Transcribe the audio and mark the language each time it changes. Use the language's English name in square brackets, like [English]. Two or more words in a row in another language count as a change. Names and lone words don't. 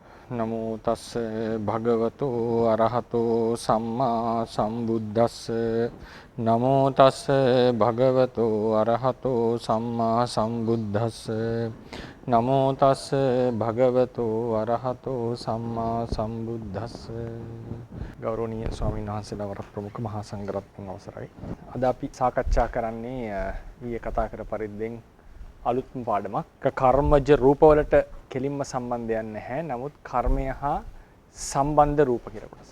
[Pali] නමෝ තස්ස භගවතු අරහතෝ සම්මා සම්බුද්දස්ස නමෝ තස්ස භගවතු අරහතෝ සම්මා සම්බුද්දස්ස නමෝ තස්ස භගවතු අරහතෝ සම්මා සම්බුද්දස්ස [Sinhala] ගෞරවනීය ස්වාමීන් වහන්සේලා වර ප්‍රමුඛ මහා සංඝරත්නයන් අවසරයි. අද අපි සාකච්ඡා කරන්නේ ඊයේ කතා කර පරිද්දෙන් අලුත්ම පාඩමක්. කර්මජ රූපවලට කෙලින්ම සම්බන්ධයක් නැහැ. නමුත් කර්මය හා සම්බන්ධ රූප කියලා කොටස.